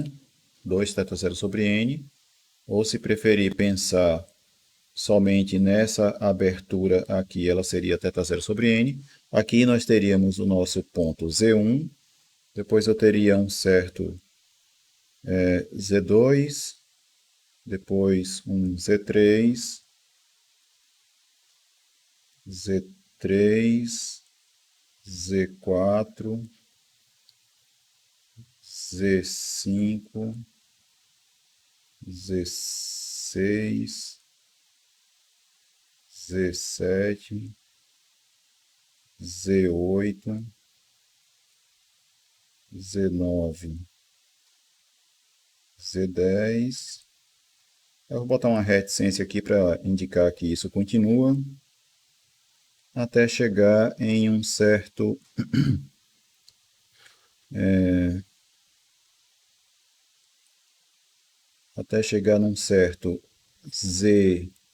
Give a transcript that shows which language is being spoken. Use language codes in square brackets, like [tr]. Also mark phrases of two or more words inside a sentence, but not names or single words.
[pt] 2θ0 sobre n, ou se preferir pensar somente nessa abertura aqui, ela seria θ0 sobre n. Aqui nós teríamos o nosso ponto Z1, depois eu teria um certo Z2, depois um Z3, Z3, Z4, Z5, Z6, Z7, Z8, Z9, Z10. Eu vou botar uma reticência aqui para indicar que isso continua, até chegar em um certo até chegar num certo Zn.